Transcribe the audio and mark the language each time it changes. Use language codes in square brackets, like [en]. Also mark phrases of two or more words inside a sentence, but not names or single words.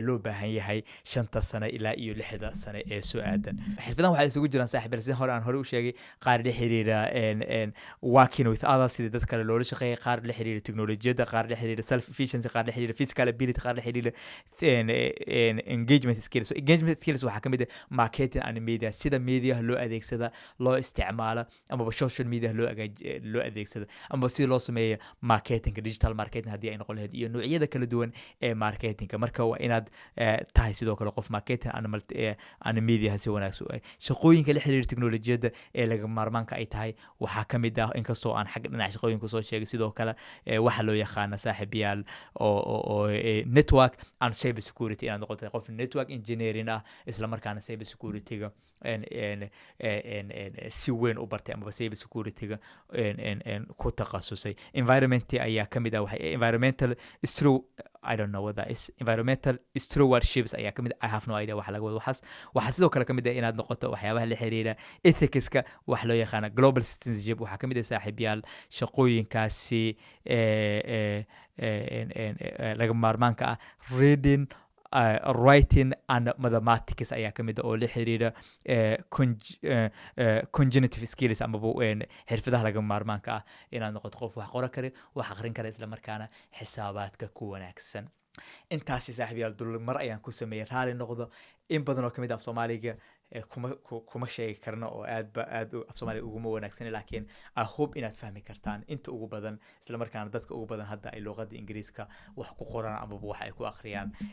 [so] loo baahan yahay 5 sano ilaa iyo 6 sano ee soo aadan xirfadahan waxay isugu jiraan saaxiibayaal sida hore aan hore u sheegay qaar la xiriira [en] working with others [so] sida dad kale loola shaqeeyo qaar la xiriira teknolojiyada qaar la xiriira [en] self efficiency [so] qaar la xiriira [en] physical ability [so] qaar la xiriira [en] engagement skills engagement skills [so] waxa ka mid ah [en] marketing and media [so] sida media loo adeegsada loo isticmaalo ama [en] social media [so] loo adeegsado ama si loo sameeyo [en] marketing digital marketing [so] haddii ay noqon lahayd iyo noocyada kala duwan ee marketingka marka waa inaad tahay sidoo kale qof [en] marketing and media [so] si wanaagsan shaqooyinka la xiriira teknolojiyada ee laga maarmaanka ay tahay waxaa ka mid ah inkastoo aan xag dhinaca shaqooyinka soo sheegay sidoo kale waxa loo yaqaana saaxiibayaal oo [en] network and cyber security [so] inaad noqoto qof [en] network engineering [so] ah isla markaana [en] cyber security-ga [so] si weyn u bartay ama [en] cyber security-ga [so] ku takhasusay environment ayaa ka mid ah [en] environmental I don't know what that is environmental stewardships [so] ayaa ka mid [en] I have no idea [so] waxa laga wado waxa sidoo kale ka mid ah inaad noqoto waxyaabaha la xiriira ethics-ka wax loo yaqaan [en] global citizenship [so] waxa ka mid ah saaxiibayaal shaqooyinkaasi laga maarmaanka ah [en] reading writing and mathematics [so] ayaa ka mid ah oo la xiriira [en] congenitive skills [so] amaba xirfadaha laga maarmaanka ah inaad noqoto qof wax qora kara wax aqrin kara isla markaana xisaabaadka ku wanaagsan intaasi saaxiibayaal dul mar ayaan ku sameeyay raali noqdo in badan oo kamid ah Soomaaliga kuma sheegi karno oo aad af Soomaaliga uguma wanaagsan laakiin [en] I hope [so] inaad fahmi kartaan inta ugu badan isla markaana dadka ugu badan hadda ay luqadda Ingiriiska wax ku qoraan ama wax ay ku akhriyaan